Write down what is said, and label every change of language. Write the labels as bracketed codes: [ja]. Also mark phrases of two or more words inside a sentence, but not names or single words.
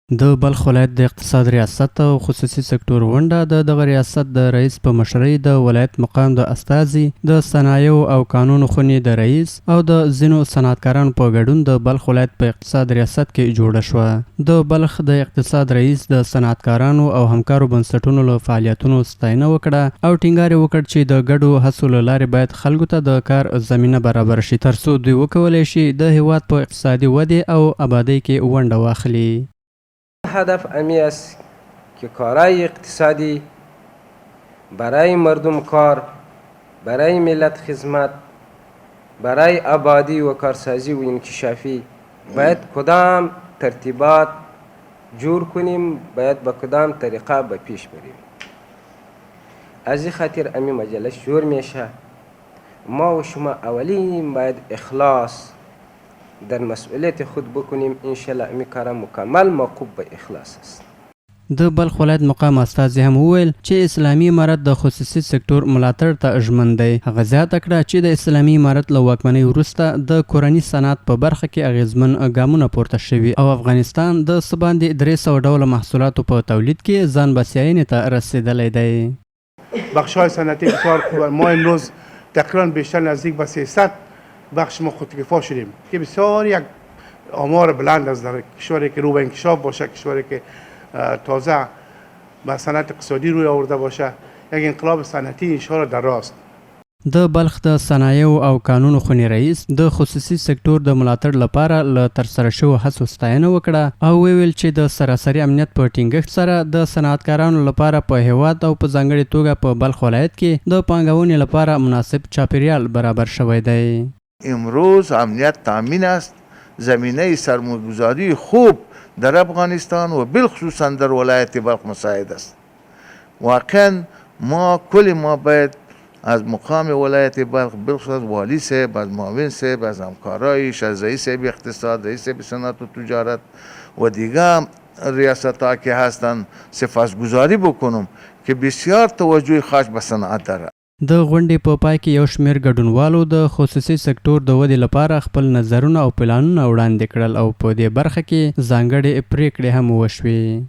[ps] د بلخ ولایت د اقتصاد ریاست او خصوصي سکتور غونډه د دغه ریاست د رئیس په مشرۍ د ولایت مقام د استازي د صنایعو او قانون خونې د رئیس او د ځینو صنعتکارانو په ګډون د بلخ ولایت په اقتصاد ریاست کې جوړه شوه. د بلخ د اقتصاد رئیس د صنعتکارانو او همکارو بنسټونو له فعالیتونو ستاینه وکړه او ټینګار یې وکړ چې د ګډو هڅو له لارې باید خلکو ته د کار زمینه برابر شي ترڅو دوی وکولی شي د هیواد په اقتصادي ودې او آبادی کې ونډه واخلي. [fa] هدف امی است که کارهای اقتصادی برای مردم کار، برای ملت خدمت، برای آبادی و کارسازی و انکشافی باید کدام ترتیبات جور کنیم، باید با کدام طریقه به پیش بریم. از این خاطر امی مجلس جور میشه. ما و شما اولین باید اخلاص در مسئولیت خود بکنیم. انشالله امی کار مکمل موقوف به اخلاص است. [ps] د بلخ ولایت مقام استازي هم وویل چې اسلامي امارت د خصوصي سکتور ملاتړ ته ژمن دی. هغه زیاته کړه چې د اسلامي امارت له واکمنۍ وروسته د کورني صنعت په برخه کې اغیزمن ګامونه پورته شوي او افغانستان د څه باندې 300 ډوله محصولاتو په تولید کې ځان بسیاینې ته رسیدلی دی. [fa] بخش‌های صنعتی بسیار خوب. ما امروز تقریبا بیشتر نزدیک به 300 بخش ما خودکفا شدیم که بسیار یک آمار بلند است در کشوری که رو به انکشاف باشه، کشوری که تازه به صنعت اقتصادی روی آورده باشه. یک انقلاب صنعتی انشاءالله در راست. [ps] د بلخ د صنایعو او قانون خونې رئیس د خصوصي سکتور د ملاتړ لپاره له ترسره شوو هڅو ستاینه وکړه او ویل چې د سراسري امنیت په ټینګښت سره د صنعتکارانو لپاره په هیواد او په ځانګړې توګه په بلخ ولایت کې د پانګونې لپاره مناسب چاپیریال برابر شوی دی. [fa] امروز امنیت تامین است. زمینه سرمایه‌گذاری خوب در افغانستان و بالخصوص در ولایت بلخ مساعد است. واقعا ما باید از مقام ولایت بلخ بالخصوص والی صاحب، از معاون صاحب، از همکارایش، از رئیس اقتصاد، رئیس صنعت و تجارت و دیگر ریاست ها که هستند سپاسگزاری بکنم که بسیار توجه خاص به صنعت داره. [ps] د غونډې په پای کې یو شمېر ګډونوالو د خصوصي سکتور د ودې لپاره خپل نظرونه او پلانونه وړاندې کړل او په دې برخه کې ځانګړې پریکړې هم وشوې.